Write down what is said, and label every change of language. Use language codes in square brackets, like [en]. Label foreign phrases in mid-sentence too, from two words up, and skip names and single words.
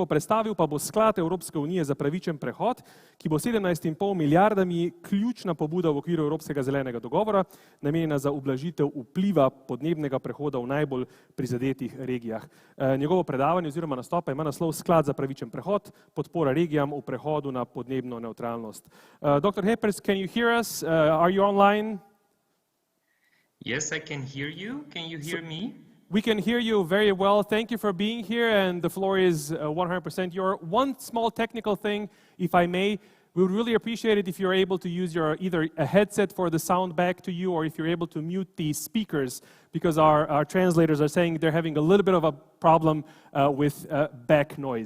[sl] Predstavil pa bo sklad Evropske unije za pravičen prehod, ki bo 17,5 milijardami ključna pobuda v okviru Evropskega zelenega dogovora, namenjena za ublažitev vpliva podnebnega prehoda v najbolj prizadetih regijah. Njegovo predavanje oziroma nastopa ima naslov Sklad za pravičen prehod, podpora regijam v prehodu na podnebno neutralnost. Dr. Heperc, [en] can you hear us? Are you online? Yes, I can hear you. Can you hear me? We can hear you very well. Thank you for being here, and the floor is 100% yours. One small technical thing, if I may, we would really appreciate it if you're able to use either a headset for the sound back to you, or if you're able to mute the speakers, because our translators are saying they're having a little bit of a problem with back noise.